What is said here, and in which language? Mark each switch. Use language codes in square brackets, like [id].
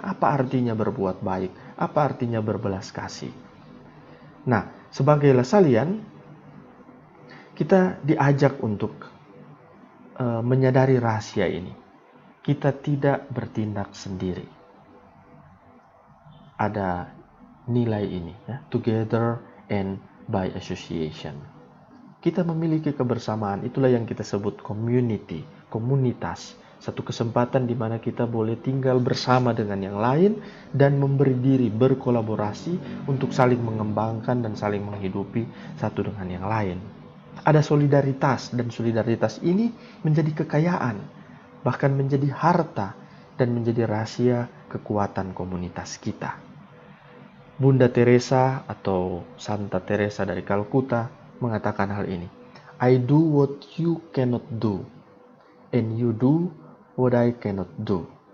[id] Apa artinya berbuat baik? Apa artinya berbelas kasih? Nah, sebagai Lasalian, kita diajak untuk menyadari rahasia ini. Kita tidak bertindak sendiri. Ada nilai ini, ya, [en] together and by association. [id] Kita memiliki kebersamaan, itulah yang kita sebut community, komunitas. Satu kesempatan di mana kita boleh tinggal bersama dengan yang lain dan memberi diri, berkolaborasi untuk saling mengembangkan dan saling menghidupi satu dengan yang lain. Ada solidaritas, dan solidaritas ini menjadi kekayaan, bahkan menjadi harta dan menjadi rahasia kekuatan komunitas kita. Bunda Teresa atau Santa Teresa dari Kalkuta mengatakan hal ini. [en] "I do what you cannot do, and you do what I cannot do.